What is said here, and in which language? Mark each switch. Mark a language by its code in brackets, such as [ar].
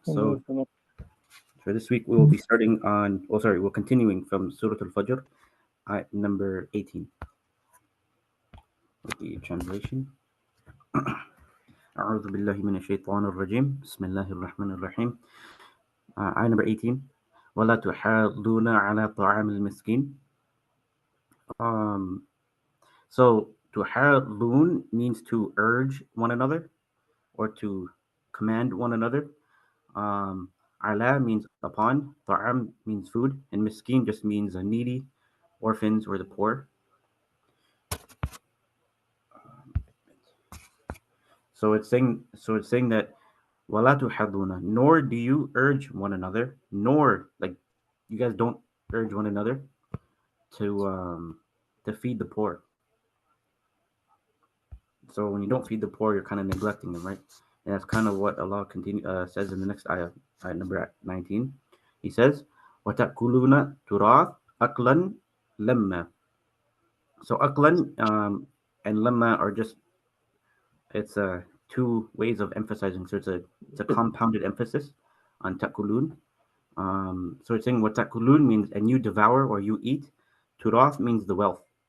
[en] So for this week we will be starting on, we're continuing from Surah Al-Fajr, ayat number 18. With the translation. [ar] أعوذ بالله من الشيطان الرجيم. بسم الله الرحمن الرحيم. [en] Ayat number 18. [ar] ولا تحاضون على طعام المسكين. [en] So to hadlun means to urge one another or to command one another. Ala means upon, ta'am means food, and miskin just means a needy, orphans, or the poor. So it's saying that wala tuhaduna, nor do you urge one another, nor like you guys don't urge one another to feed the poor. So when you don't feed the poor, you're kind of neglecting them, right? And that's kind of what Allah says in the next ayah, ayah number 19. He says, [ar] وَتَأْكُلُونَ تُرَاث أَكْلًا لَمَّا. [en] So aklan and lamma are just, it's two ways of emphasizing. So it's a compounded emphasis on takulun. So it's saying what takulun means, and you devour or you eat. Turath means the wealth.